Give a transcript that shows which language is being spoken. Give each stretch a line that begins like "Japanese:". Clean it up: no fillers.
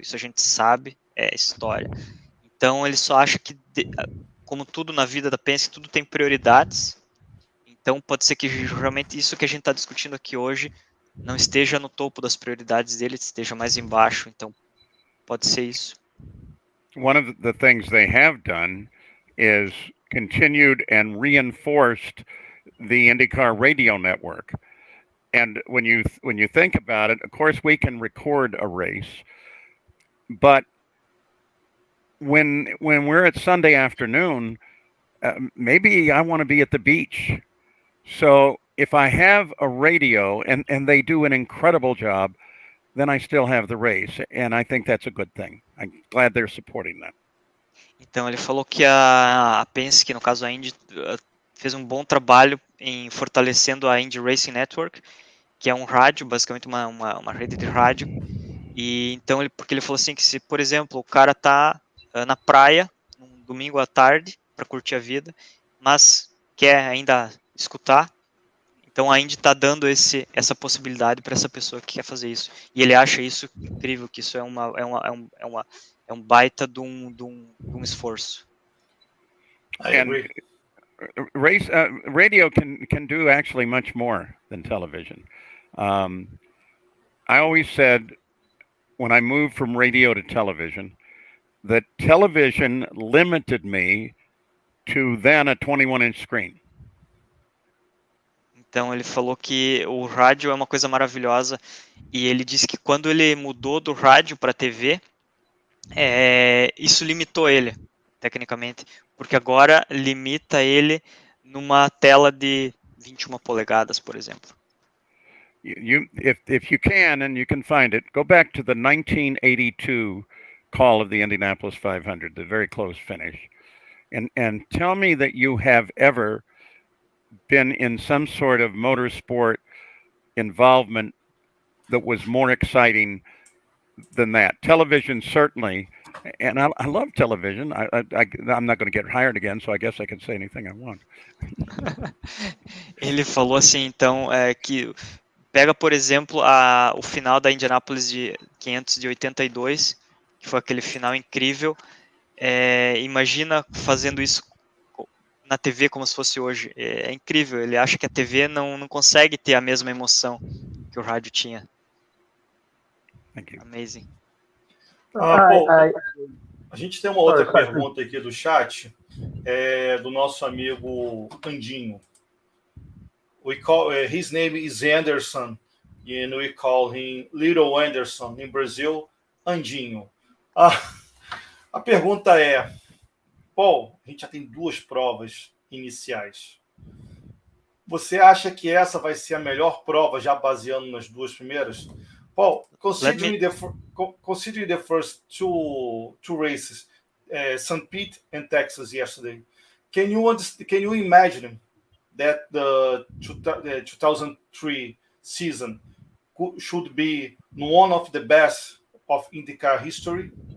Portuguese: Isso a gente sabe, é história. Então ele só acha que como tudo na vida da Penske, tudo tem prioridades. Então pode ser que realmente isso que a gente está discutindo aqui hoje não esteja no topo das prioridades dele, esteja mais embaixo. Então pode ser isso.
English: One of the things they have done is continued and reinforced the IndyCar radio network. And when you think about it, of course we can record a race, but when we're at Sunday afternoon, maybe I want to be at the beach. So if I have a radio and they do an incredible job, then I still have the race, and I think that's a good thing. I'm glad they're supporting that.
Portuguese: Então ele falou que a Penske, no caso a Indy, fez um bom trabalho em fortalecendo a Indy Racing Network, que é um rádio, basicamente uma rede de rádio. E então porque ele falou assim que se, por exemplo, o cara tá na praia um domingo à tarde para curtir a vida, mas quer ainda escutar, então a Indy está dando essa possibilidade para essa pessoa que quer fazer isso. E ele acha isso incrível, que isso é um baita de um esforço.
English: I agree. Radio can do actually much more than television. I always said when I moved from radio to television that television limited me to then a 21-inch screen.
Portuguese: Então ele falou que o rádio é uma coisa maravilhosa e ele disse que quando ele mudou do rádio para a TV, isso limitou ele, tecnicamente, porque agora limita ele numa tela de 21 polegadas, por exemplo.
English: If you can, and you can find it, go back to the 1982 call of the Indianapolis 500, the very close finish, and tell me that you have ever been in some sort of motorsport involvement that was more exciting than that. Television, certainly, and I love television. I'm not going to get hired again, so I guess I can say anything I want.
Portuguese: Ele falou assim, então, que pega, por exemplo, o final da Indianápolis de 500 de 82, que foi aquele final incrível. Imagina fazendo isso na TV como se fosse hoje. É incrível, ele acha que a TV não consegue ter a mesma emoção que o rádio tinha.
English: Amazing.
Portuguese: Paul, a gente tem uma outra pergunta aqui do chat, do nosso amigo Andinho.
English: We call his name is Anderson, and we call him Little Anderson. In Brazil, Andinho.
Portuguese: A pergunta é, Paul, a gente já tem 2 provas iniciais. Você acha que essa vai ser a melhor prova, já baseando nas 2 primeiras?
English: Paul, considering the first two races, St. Pete and Texas yesterday, can you imagine that the 2003 season should be one of the best of IndyCar history?